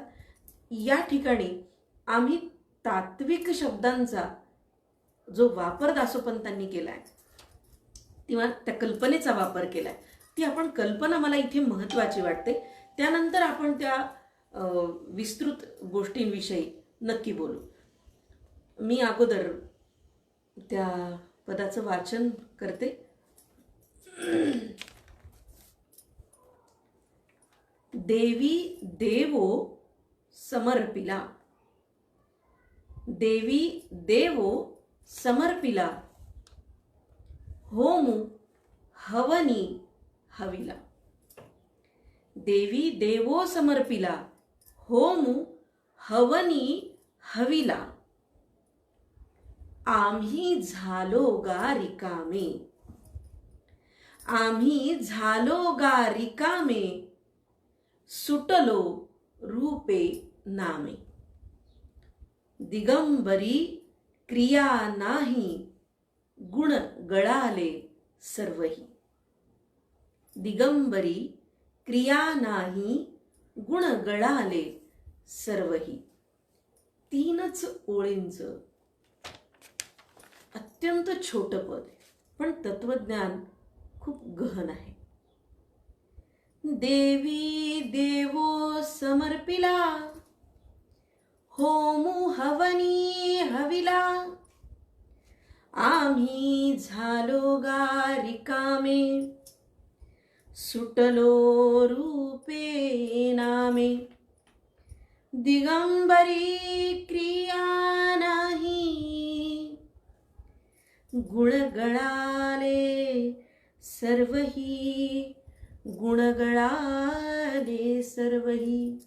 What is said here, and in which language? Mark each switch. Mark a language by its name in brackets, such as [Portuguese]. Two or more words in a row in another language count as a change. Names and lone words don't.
[Marathi] या ठिकाणी आम्ही तात्विक शब्दांचा जो वापर दासोपंतांनी केलाय किंवा त्या कल्पनेचा वापर केलाय, ती आपण कल्पना मला इथे महत्त्वाची वाटते। त्यानंतर आपण त्या विस्तृत गोष्टींविषयी नक्की बोलू। मी अगोदर त्या पदाचं वाचन करते। देवी देवो समर्पिला, देवी देवो समर्पिला, होमु हवनी हविला। देवी देवो समर्पिला, होमु हवनी हविला, आम्ही झालो गा रिकामे, आम्ही झालो गा रिकामे, सुटलो रूपे नामे। दिगंबरी क्रिया नाही, गुण गळाले सर्वही। दिगंबरी क्रिया नाही, गुण गळाले सर्वही। तीनच ओळींचं अत्यंत छोटं पद आहे, पण तत्वज्ञान खूप गहन आहे। देवी देवो समर्पिला, होमू हवनी हविला, आम्ही झालो गा रिकामे, सुटलो रूपे नामे, दिगंबरी क्रिया नाही, गुणगळाले सर्वही, गुणगळाले सर्वही.